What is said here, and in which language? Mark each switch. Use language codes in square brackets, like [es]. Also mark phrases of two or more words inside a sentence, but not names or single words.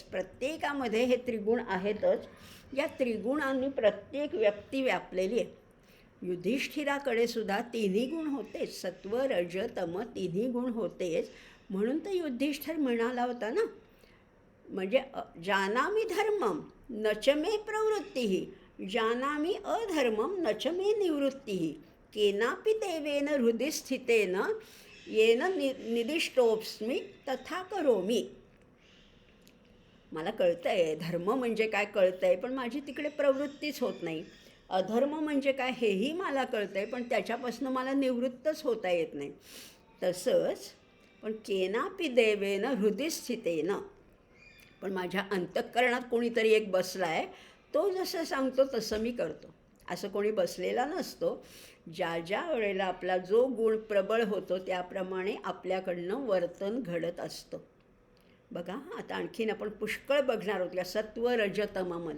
[mr] प्रत्येकामध्ये हे त्रिगुण आहेतच. या त्रिगुणांनी प्रत्येक व्यक्ती व्यापलेली आहे. युधिष्ठिराकडे सुद्धा 3ही गुण होतेच, सत्व रज तम 3ही गुण होतेच. म्हणून तर युधिष्ठिर म्हणाला होता ना, म्हणजे [sa] जानामि धर्मम नच मे प्रवृत्ती, जानामि अधर्मम नच मे निवृत्ती, केनापि देवेन हृदि स्थितेन येन निदिष्टोऽस्मि तथा करोमि. [mr] मला कळतं आहे धर्म म्हणजे काय कळतं आहे, पण माझी तिकडे प्रवृत्तीच होत नाही. अधर्म म्हणजे काय हेही मला कळतं आहे, पण त्याच्यापासून मला निवृत्तच होता येत नाही. तसंच पण [sa] केनापि देवेन हृदि स्थितेन, [mr] पण माझ्या अंतःकरणात कोणीतरी एक बसला आहे, तो जसं सांगतो तसं मी करतो. असं कोणी बसलेला नसतो. ज्या ज्या वेळेला आपला जो गुण प्रबळ होतो त्याप्रमाणे आपल्याकडनं वर्तन घडत असतं. बघा, आता आणखीन आपण पुष्कळ बघणार आहोत या सत्व रजतमामध्ये.